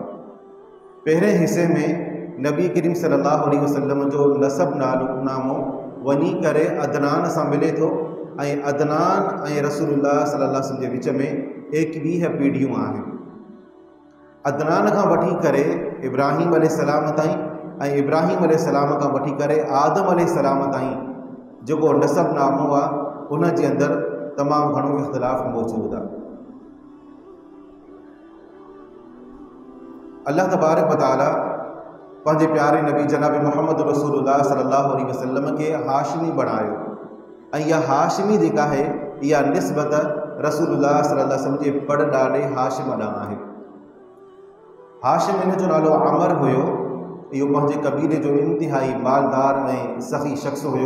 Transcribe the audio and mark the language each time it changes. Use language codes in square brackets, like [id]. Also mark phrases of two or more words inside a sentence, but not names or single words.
[sd] पहिरें हिस्से में नबी करीम [ar] صلى الله عليه وسلم [sd] जो नसब नामो वञी करे अदनान सां मिले थो ऐं अदनान ऐं रसूलुल्लाह [ar] صلى الله عليه وسلم [sd] जे विच में 21 पीढ़ियूं आहिनि। अदनान खां वठी करे इब्राहिम अलैहिस्सलाम ताईं ऐं इब्राहिम अलैहिस्सलाम खां वठी करे आदम अलैहिस्सलाम ताईं जेको नसब नामो आहे उन जे अंदरि तमामु घणो इख़्तिलाफ़ मौजूदु आहे। अल्लाह [ar] تبارك وتعالى [sd] पंहिंजे प्यारे नबी जनाब मुहम्मद रसूलुल्लाह [ar] صلى الله عليه وسلم [sd] के हाशिमी बणायो ऐं इहा हाशिमी जेका आहे इहा निस्बत रसूलुल्लाह [ar] صلى الله عليه وسلم [sd] जे बड़ ॾाॾे हाशिम ॾांहुं आहे। हाशिम इन जो नालो अमर हुयो। इहो पंहिंजे कबीले जो इंतिहाई मालदार ऐं सख़ी शख़्स हुयो।